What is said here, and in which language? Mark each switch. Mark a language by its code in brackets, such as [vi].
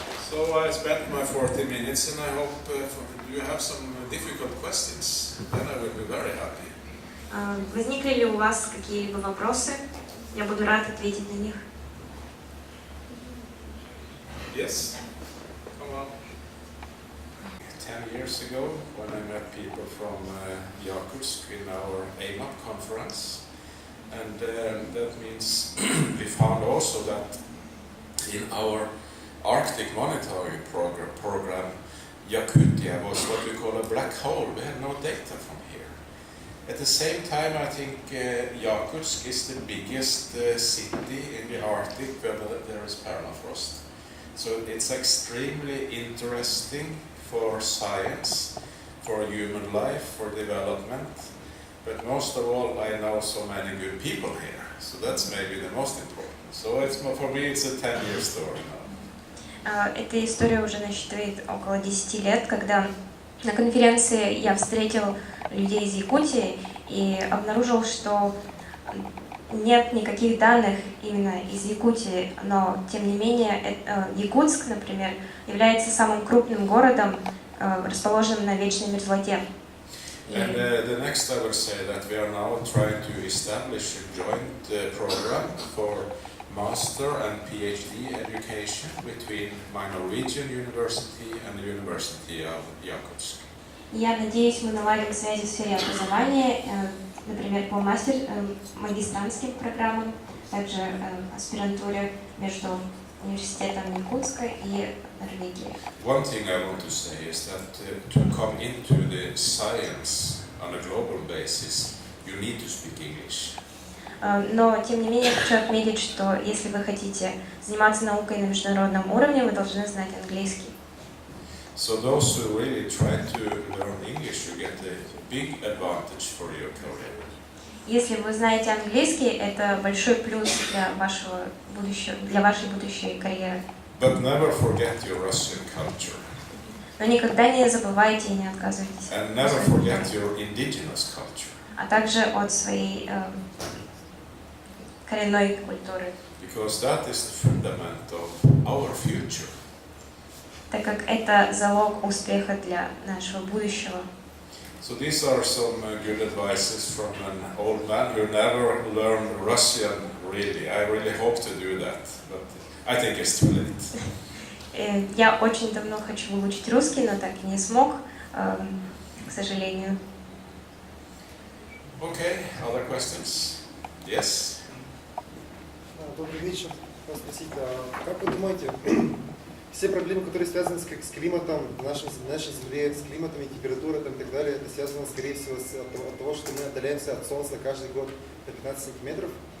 [en] So I spent my 40 minutes and I hope you have some difficult questions. Then I will be very happy. [ru] Возникли ли у вас какие-либо вопросы? Я буду рад ответить на них. [en] Yes? Come on. 10 years ago, when I met people from Yakutsk in our AMAP conference, and that means we found also that in our Arctic monitoring program, Yakutia was what we call a black hole. We had no data from here. At the same time, I think Yakutsk is the biggest city in the Arctic where there is permafrost. So it's extremely interesting for science, for human life, for development. But most of all, I know so many good people here. So that's maybe the most important. So for me, it's a 10-year story now. [ru] Эта история уже насчитывает около 10 лет, когда на конференции я встретил людей из Якутии и обнаружил, что нет никаких данных именно из Якутии, но тем не менее Якутск, например, является самым крупным городом, расположенным на вечной мерзлоте. [en] And the next I will say that we are now trying to establish a joint program for master and PhD education between my Norwegian university and the University of Yakutsk. [ru] Я надеюсь, мы наладим связи в сфере образования, например, по магистрантским программам, также аспирантуре между университетом Якутска и Норвегией. [en] One thing I want to say is that to come into the science on a global basis, you need to speak English. [ru] Но, тем не менее, хочу отметить, что если вы хотите заниматься наукой на международном уровне, вы должны знать английский. [en] So those who really try to learn English, you get a big advantage for your career. [ru] Если вы знаете английский, это большой плюс для вашего будущего, для вашей будущей карьеры. [en] But never forget your Russian culture. [ru] Но никогда не забывайте и не отказывайтесь. [en] And never forget your indigenous culture. [ru] А также от своей коренной культуры. [en] Because that is the fundament of our future. [ru] Так как это залог успеха для нашего будущего. [en] So these are some good advices from an old man who never learned Russian really. I really hope to do that, but I think it's too late. [ru] Я очень давно хочу выучить русский, но так и не смог, к сожалению. [en] Okay, other questions? Yes? [ru] Добрый вечер. Хотел спросить, как вы думаете, все проблемы, которые связаны с климатом, нашей Земле, с климатом и температурой и так далее, это связано, скорее всего, от того, что мы отдаляемся от Солнца каждый год на 15 сантиметров?